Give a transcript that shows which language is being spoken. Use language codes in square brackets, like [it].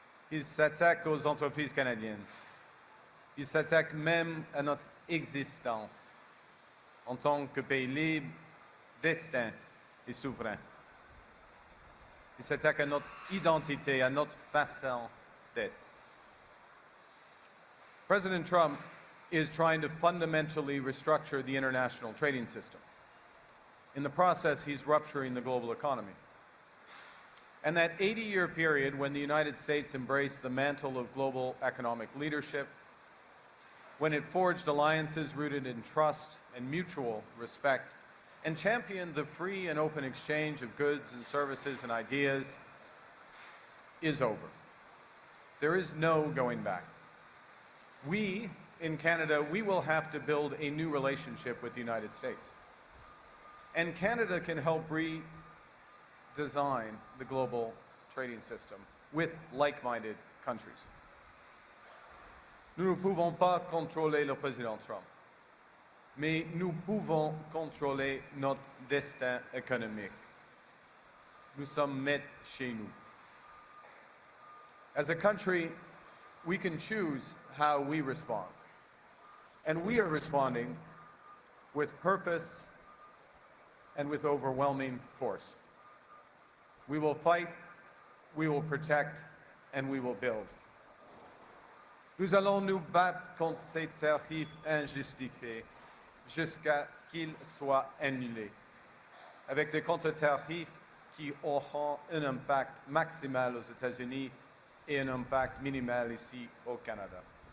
[fr] Il s'attaque aux entreprises canadiennes. Il s'attaque même à notre existence en tant que pays libre, distinct et souverain. Il s'attaque à notre identité, à notre façon d'être. [en] President Trump is trying to fundamentally restructure the international trading system. In the process, he's rupturing the global economy. And that 80-year period when the United States embraced the mantle of global economic leadership, when it forged alliances rooted in trust and mutual respect, and championed the free and open exchange of goods and services and ideas, is over. There is no going back. We, in Canada, we will have to build a new relationship with the United States. And Canada can help design the global trading system with like-minded countries. [fr] Nous ne pouvons pas contrôler le président Trump, mais nous pouvons contrôler notre destin économique. Nous sommes maîtres chez nous. [en] As a country, we can choose how we respond. And we are responding with purpose and with overwhelming force. We will fight, we will protect, and we will build. [fr] Nous allons nous battre contre ces tarifs injustifiés jusqu'à qu'ils soient annulés, avec des contre-tarifs qui auront un impact maximal aux États-Unis et un impact minimal ici au Canada.